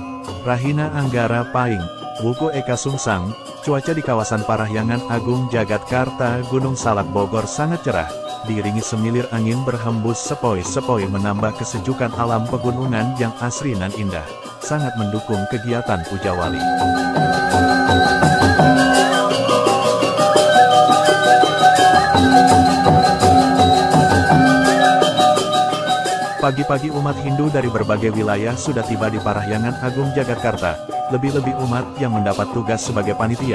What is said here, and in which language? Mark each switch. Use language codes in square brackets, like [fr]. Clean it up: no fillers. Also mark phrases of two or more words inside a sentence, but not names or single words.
[id] Rahina Anggara Paing, Wuku Eka Sungsang, cuaca di kawasan Parahyangan Agung Jagatkarta Gunung Salak Bogor sangat cerah, diiringi semilir angin berhembus sepoi-sepoi menambah kesejukan alam pegunungan yang asri dan indah, sangat mendukung kegiatan puja wali. Pagi-pagi umat Hindu dari berbagai wilayah sudah tiba di Parahyangan Agung Jagatkarta, lebih-lebih umat yang mendapat tugas sebagai panitia.